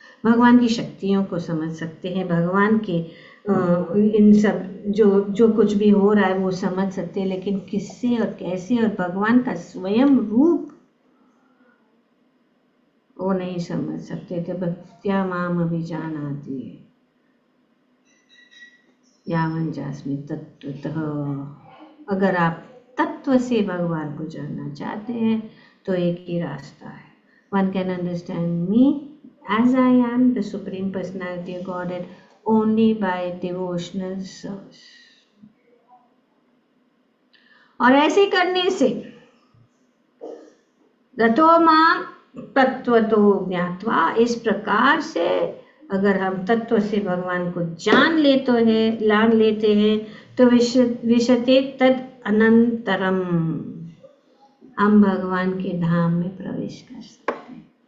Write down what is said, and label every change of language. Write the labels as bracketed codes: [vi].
[hi] भगवान की शक्तियों को समझ सकते हैं, भगवान के इन सब जो कुछ भी हो रहा है वो समझ सकते हैं, लेकिन किससे और कैसे और भगवान का स्वयं रूप वो नहीं समझ सकते थे। [sa] भक्त्या माम अभिजानाति यावन् चास्मि तत्त्वतः। [hi] अगर आप तत्व से भगवान को जानना चाहते हैं तो एक ही रास्ता है। [en] One can understand me as I am, the Supreme Personality of Godhead, only by devotional service. [hi] और ऐसे करने से [sa] ततो माम तत्वतो ज्ञात्वा, [hi] इस प्रकार से अगर हम तत्व से भगवान को जान लेते हैं तो [sa] विशते तद अनंतरम, [hi] हम भगवान के धाम में प्रवेश कर सकते हैं।